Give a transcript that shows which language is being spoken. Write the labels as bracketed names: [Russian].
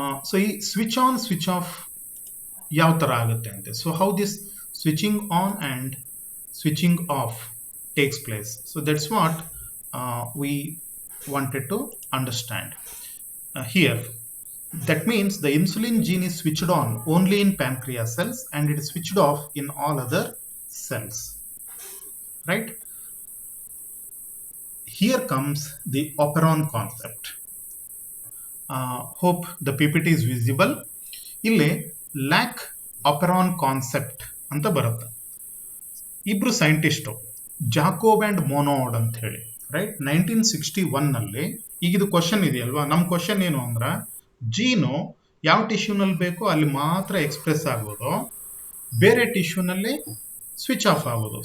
[Kannada] So ಈ switch on switch off ಯಾವ ತರ ಆಗುತ್ತೆ ಅಂತೆ. [English] So how this switching on and switching off takes place. So that's what we wanted to understand here. That means the insulin gene is switched on only in pancreas cells and it is switched off in all other cells. Right? Here comes the operon concept. Hope the PPT is visible. [Kannada] ಇಲ್ಲಿ lac operon concept ಅಂತ ಬರುತ್ತೆ. ಇಬ್ರು scientist, Jacob and ಮೊನೋಡ್ ಅಂತ ಹೇಳಿ, right, 1961 ನಲ್ಲಿ. ಈಗ ಇದು question ಇದೆಯಲ್ವಾ, ನಮ್ಮ ಕ್ವಶನ್ ಏನು ಅಂದ್ರೆ, ಜೀನು ಯಾವ ಟಿಶ್ಯೂನಲ್ಲಿ ಬೇಕೋ ಅಲ್ಲಿ ಮಾತ್ರ ಎಕ್ಸ್ಪ್ರೆಸ್ ಆಗೋದು, ಬೇರೆ ಟಿಶ್ಯೂನಲ್ಲಿ ಸ್ವಿಚ್ ಆಫ್ ಆಗೋದು.